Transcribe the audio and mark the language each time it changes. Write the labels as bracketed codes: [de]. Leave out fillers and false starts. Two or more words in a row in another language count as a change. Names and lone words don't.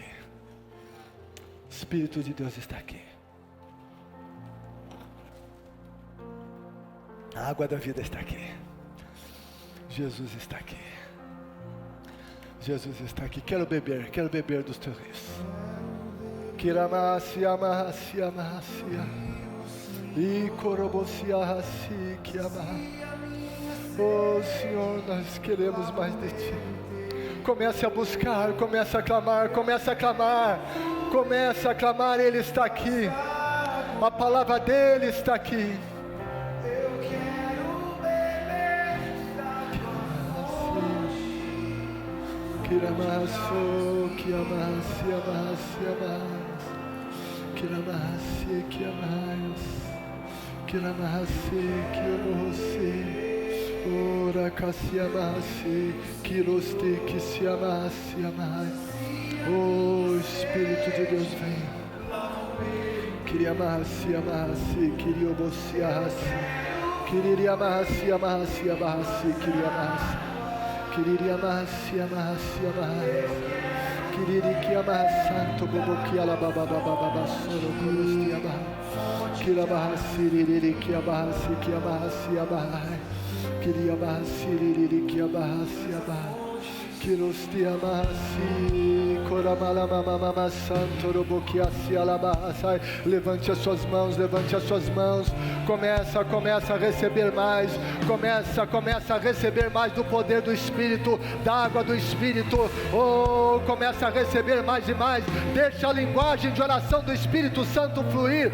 [pt] O Espírito de Deus está aqui. A água da vida está aqui. Jesus está aqui. Jesus está aqui. Quero beber dos teus rios. Kiramassia, massia, massia. E corobossia, rassi, kiama. Oh Senhor, nós queremos mais de Ti. Comece a buscar, comece a clamar, comece a clamar. Comece a clamar, Ele está aqui. A palavra dEle está aqui. Kiramasso, kiamassi, amassi, amas. Kiramassi, kiamas. Kiramassi, kiamossi. Ora kassiamassi, kiroste, kissiamassi, amai. Oh Espírito de Deus, vem. Kiriamassi, amassi, kiriobossi, ahassi. Kiriamassi, amassi, amassi, kiriamassi. Kiriri amahasi amahasi amahai. Kiriri ki amahasanto bobo ki alabababababa soro korosti amahai. Kirabahasi ririri ki abahasi ki amahasi amahai. Kiri amahasi ririri ki abahasi amahai. Kirosti amahasi, koramalama santo roboquiasi alabahasai. Levante as suas mãos, levante as suas mãos. Começa a receber mais. Começa a receber mais do poder do Espírito, da água do Espírito. Oh, começa a receber mais e mais. Deixa a linguagem de oração do Espírito Santo fluir.